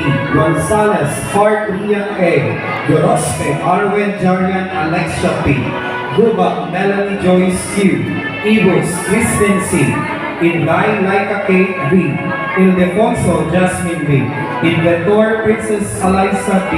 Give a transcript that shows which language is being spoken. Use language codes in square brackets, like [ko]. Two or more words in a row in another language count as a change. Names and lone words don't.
[en] Gonzalez Hart Rian A. Gorospe Arwen Jarian Alexia P. Guba Melanie Joyce Q. Ibus Kristen C. Inday Laika Kate V. Ildefonso Jasmine V. Inventor Princess Eliza D.